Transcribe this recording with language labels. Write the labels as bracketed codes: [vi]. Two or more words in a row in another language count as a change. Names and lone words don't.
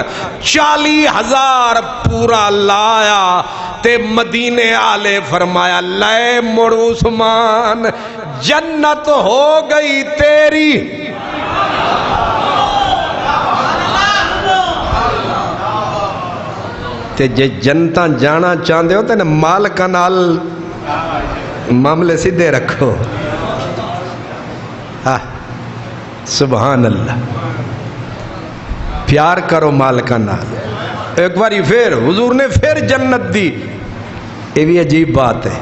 [pa] 40,000 پورا لایا تے مدینے آلے فرمایا لے مڑ عثمان، جنت ہو گئی تیری۔ تے جے جنتاں جانا چاندے ہو تے نا مالکہ نال معاملے سیدھے رکھو۔ سبحان اللہ، پیار کرو مالکہ نال۔ ایک باری پھر حضور نے پھر جنت دی، یہ بھی عجیب بات ہے۔